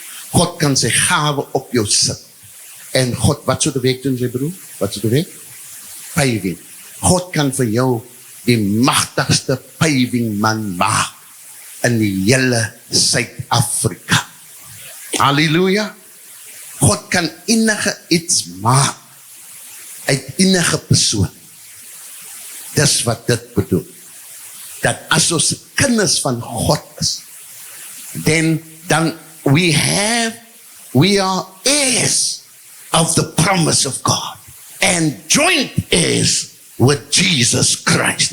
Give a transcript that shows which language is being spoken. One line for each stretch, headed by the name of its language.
Afrikaans: God kan sy gawe op jou sit. En God, wat sou die werk doen, sy broer? Wat sou die werk? Paving. God kan vir jou die magtigste paving man maak in die hele Suid-Afrika. Halleluja. God kan enige iets maak uit enige persoon. Dis wat dit bedoel. Dat as ons kinders van God is,
English: then we are heirs of the promise of God and joint heirs with Jesus Christ.